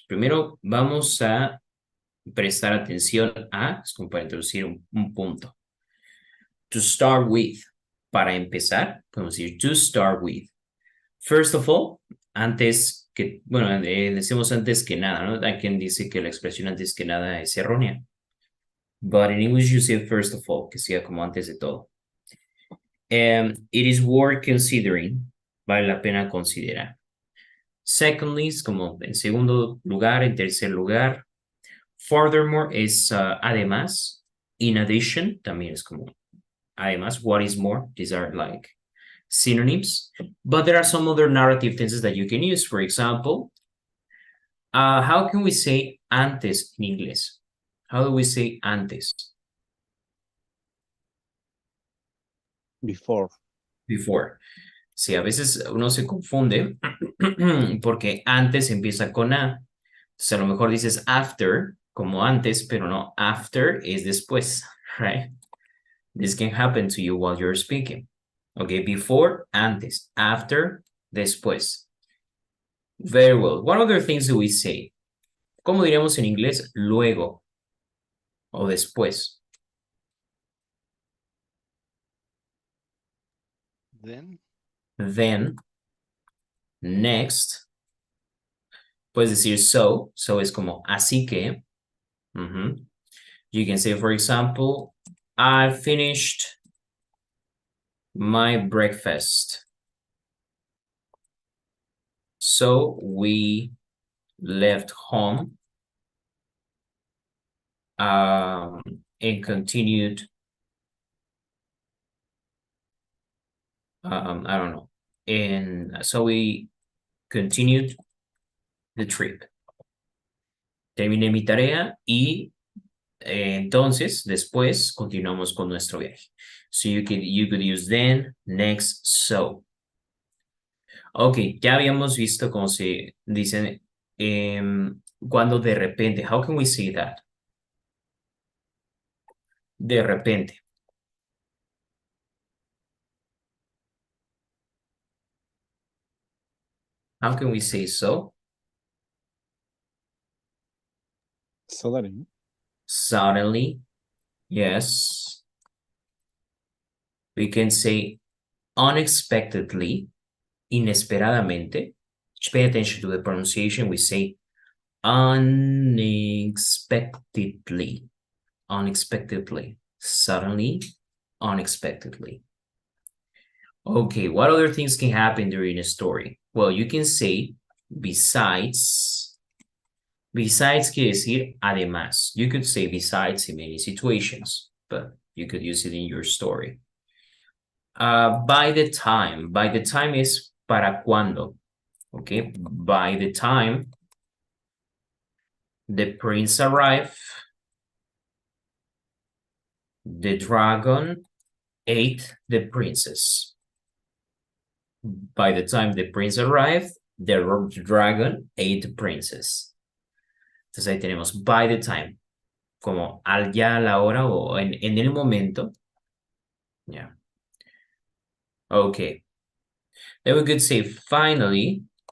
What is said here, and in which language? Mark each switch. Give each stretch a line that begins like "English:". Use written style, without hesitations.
Spanish: Primero vamos a prestar atención a, es como para introducir un punto.
English: To start with,
Spanish: para empezar, podemos decir
English: to start with. First of all,
Spanish: antes que, bueno, decimos antes que nada, ¿no? Hay quien dice que la expresión antes que nada es errónea.
English: But in English you say first of all,
Spanish: que sea como antes de todo.
English: It is worth considering,
Spanish: vale la pena considerar.
English: Secondly,
Spanish: es como en segundo lugar, en tercer lugar.
English: Furthermore
Spanish: es además.
English: In addition,
Spanish: también es como además.
English: What is more? These are like synonyms. But there are some other narrative tenses that you can use. For example, how can we say antes in English? How do we say antes? Before. Before.
Spanish: Sí, a veces uno se confunde porque antes empieza con A. Entonces a lo mejor dices after, como antes, pero no, after es después,
English: right? This can happen to you while you're speaking. Okay, before, antes, after, después. Very well. What other things do we say?
Spanish: ¿Cómo diríamos en inglés luego o después?
English: Then, next.
Spanish: Puedes decir
English: so.
Spanish: So es como así que.
English: You can say, for example, I finished my breakfast. So we left home and continued, I don't know. And so we continued the trip.
Spanish: Terminé mi tarea y entonces después continuamos con nuestro viaje.
English: So you could use then, next, so.
Spanish: Ok, ya habíamos visto cómo se dice cuando de repente.
English: How can we say that?
Spanish: De repente.
English: How can we say so? Suddenly. Suddenly. Yes. We can say unexpectedly, inesperadamente. Just pay attention to the pronunciation. We say unexpectedly. Unexpectedly. Suddenly, unexpectedly. Okay, what other things can happen during a story? Well, you can say besides.
Spanish: Besides quiere decir además.
English: You could say besides in many situations, but you could use it in your story. By the time. By the time is
Spanish: para cuando.
English: Okay, by the time the prince arrived, the dragon ate the princess. By the time the prince arrived, the dragon ate the princess.
Spanish: Entonces ahí tenemos by the time, como al ya a la hora o en el momento.
English: Yeah. Okay. Then we could say finally.